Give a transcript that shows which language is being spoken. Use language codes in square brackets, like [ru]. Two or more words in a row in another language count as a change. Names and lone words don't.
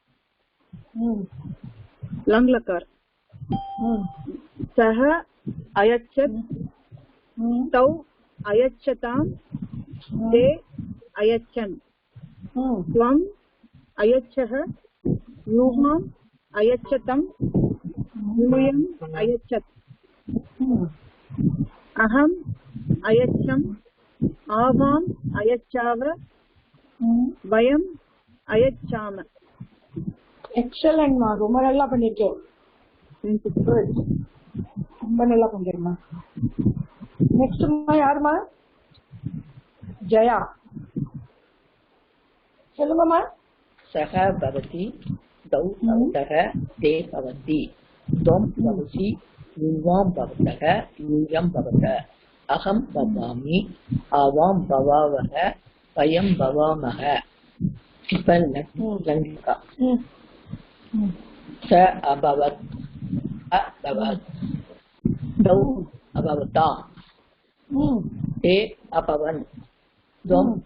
[sa] लङ्लकार सः अयच्छत् तौ अयच्छतां ते अयच्छन् त्वम् अयच्छः युवाम् अयच्छतं यूयम् अयच्छत् अहम् अयच्छम् आवाम् अयच्छाव वयम् अयच्छाम [ta] எக்ஸலன்ட் மா ரொம்ப நல்லா பண்ணிருக்கேன் ரொம்ப நல்லா பண்ணிருமா நெக்ஸ்ட் யாருமா ஜயா சொல்லுங்கம்மா [sa] सः भवति तौ भवतः ते भवन्ति त्वं भवसि युवां भवतः यूयं भवतः अहं भवामि आवां भवावः वयं भवामः लङ्का स अभवत् अभवत् तौ अभवताम् ते अभवन् त्वम्